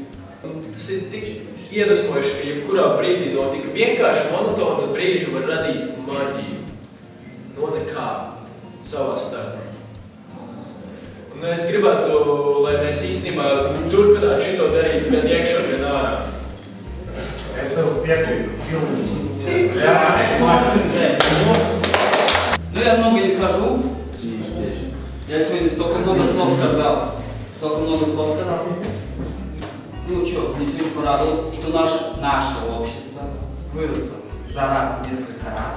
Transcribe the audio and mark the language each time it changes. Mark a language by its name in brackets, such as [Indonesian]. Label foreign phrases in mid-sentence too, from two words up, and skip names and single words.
[Latvian] Tas ir tik iedvesmojuši, ka jebkurā brīdī no tik vienkārši monotona brīžu var radīt maģiju. No nekā savā starpā. Un es gribētu, lai mēs īstenībā turpinātu šito darīt gan iekšā, gan ārā. Es tev piekrītu. [Russian] Ну, я много не скажу. Я сегодня столько много слов сказал. Столько много слов сказал. Ну что, мне сегодня порадовало, что наше общество выросло за раз, несколько раз.